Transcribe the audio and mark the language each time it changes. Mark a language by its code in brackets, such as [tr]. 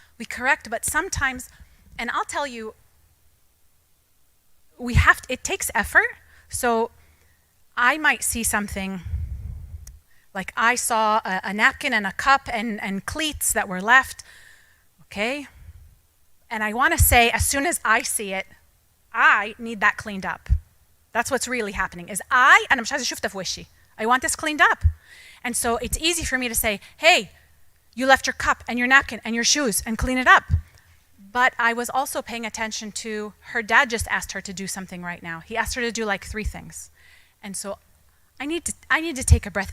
[en] We correct, but sometimes, and I'll tell you, it takes effort. So I might see something, like I saw a napkin and a cup and cleats that were left, okay? And I want to say, as soon as I see it, I need that cleaned up. That's what's really happening, is [ar] أنا مش عايزة أشوفها في وشي. [en] I want this cleaned up. And so it's easy for me to say, hey, you left your cup and your napkin and your shoes and clean it up. But I was also paying attention to, her dad just asked her to do something right now. He asked her to do like 3 things. And so I need to take a breath.